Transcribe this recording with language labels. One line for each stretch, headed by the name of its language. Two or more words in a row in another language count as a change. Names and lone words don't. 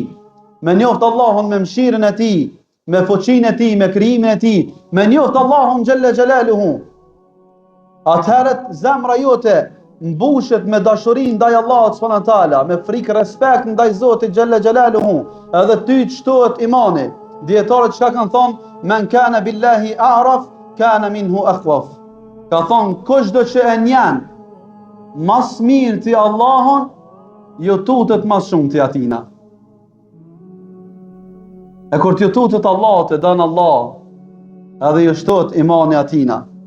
Albanian: Me njoft Allahun me mëshirën e tij, me fuqinë e tij, me krijimin e tij. Me njoft Allahun
Arabic: جل جلاله.
Albanian: Atëherët zemra jote mbushet me dashuri ndaj Allahut
Arabic: سبحانه وتعالى,
Albanian: me frikë respekt ndaj Zotit
Arabic: جل جلاله,
Albanian: edhe ty të shtohet imani. Dietarët çka kanë thonë,
Arabic: من كان بالله أعرف كان منه أخوف.
Albanian: Ka thonë, kushdo që e njen mas mirë ti Allahun, ju tutet mas shumë ti atina. E kur t'ju tutet Allahut, e dan Allah, edhe ju shtohet imani atina.